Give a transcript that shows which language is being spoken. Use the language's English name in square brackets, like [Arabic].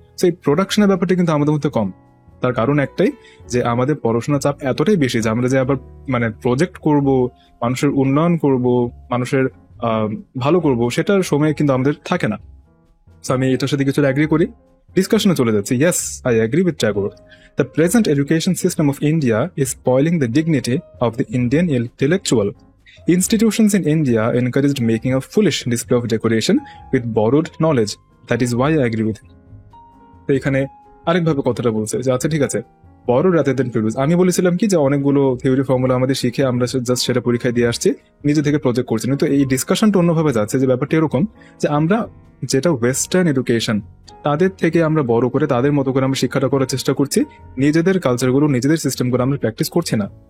[Bangla] সেই প্রোডাকশনের ব্যাপারটা কিন্তু আমাদের মধ্যে কম। তার কারণ একটাই, যে আমাদের পড়াশোনার চাপ এতটাই বেশি যে আমরা যে আবার মানে প্রজেক্ট করব, মানুষের উন্নয়ন করব, মানুষের ভালো করব, সেটার সময় কিন্তু আমাদের থাকে না। আমি এটার সাথে কিছু এগ্রি করি। ডিসকাশনে চলে যাচ্ছি। [English] Yes, I agree with Tagore. The present education system of India is spoiling the dignity of the Indian intellectual. Institutions in India encouraged making a foolish display of decoration with borrowed knowledge. That is why I agree with him. [Bangla] তো এখানে আরেকভাবে কথাটা বলছে যে আচ্ছা ঠিক আছে, [English] borrow rather than produce. [Bangla] আমি বলেছিলাম কি যে অনেকগুলো থিওরি ফর্মুলা আমাদের শিখে আমরা জাস্ট সেটা পরীক্ষায় দিয়ে আসছি, নিজে থেকে প্রজেক্ট করছি না। তো এই ডিসকাশনটা অন্যভাবে যাচ্ছে, যে ব্যাপারটা এরকম যে আমরা যেটা ওয়েস্টার্ন এডুকেশন তাদের থেকে আমরা বড় করে তাদের মতো করে আমরা শিক্ষাটা করার চেষ্টা করছি, নিজেদের কালচারগুলো নিজেদের সিস্টেমগুলো আমরা প্র্যাকটিস করছি না।